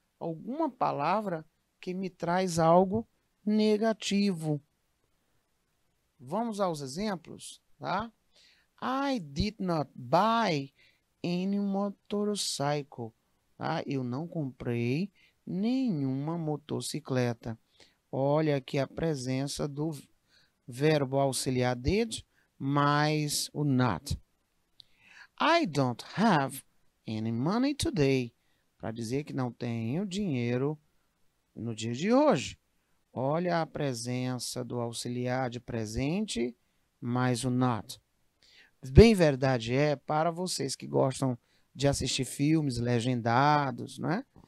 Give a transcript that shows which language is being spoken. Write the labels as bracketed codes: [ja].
[pt] Alguma palavra que me traz algo negativo. Vamos aos exemplos, tá? [en] I did not buy any motorcycle. [pt] Tá? Eu não comprei nenhuma motocicleta. Olha aqui a presença do verbo auxiliar did mais o not. [en] I don't have any money today. [pt] Para dizer que não tenho dinheiro no dia de hoje. Olha a presença do auxiliar de presente mais o not. Bem verdade é para vocês que gostam de assistir filmes legendados, né?